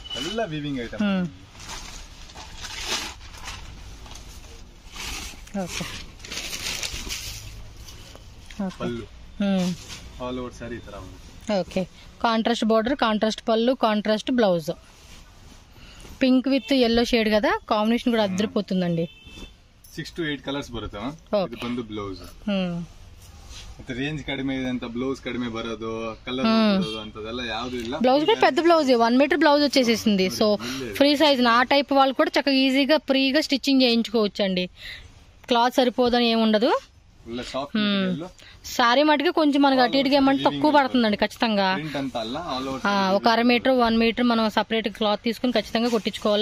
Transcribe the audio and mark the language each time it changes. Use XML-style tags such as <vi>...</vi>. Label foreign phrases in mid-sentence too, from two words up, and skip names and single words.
<te>ఓకే,</te> <en>contrast border,</en> <te>కాంట్రాస్ట్ పళ్ళు,</te> <en>contrast blouse, pink with yellow shade</en> <te>కదా, కాంబినేషన్ కూడా అద్దరిపోతుందండి.</te> <kn>6 to 8 ಕಲರ್ಸ್ ಬರುತ್ತೆ. ಇದು ಬಂದು ಬ್ಲೌಸ್. ಮತ್ತೆ ರೇಂಜ್ ಕಡಿಮೆ ಇದೆ ಅಂತ ಬ್ಲೌಸ್ ಕಡಿಮೆ ಬರೋದು, ಕಲರ್ ಬರೋದು ಅಂತದೆಲ್ಲ ಯಾವುದು ಇಲ್ಲ.</kn> <te>బ్లౌజ్ కూడా పెద్ద బ్లౌజ్, 1</te> <en>meter blouse</en> <te>వచ్చేసేసింది. సో</te> <en>free size</en> <te>నా టైప్ వాళ్ళు కూడా చక్కగా ఈజీగా ఫ్రీగా స్టిచ్చింగ్ చేయించుకోవచ్చు అండి. క్లాత్ సరిపోదని ఏముండదు.</te> <en>full soft material.</en> <te>సారీ మటుకు కొంచెం మనకి అటు ఇటుగా ఏమంటే తక్కువ పడుతుందండి ఖచ్చితంగా. ప్రింట్ అంతా అలా</te> <en>all over</en> <te>ఒక 1/2 మీటర్ 1 మీటర్ మనం</te> <en>separate cloth</en> <te>తీసుకుని ఖచ్చితంగా కుట్టించుకోవాలి.</te>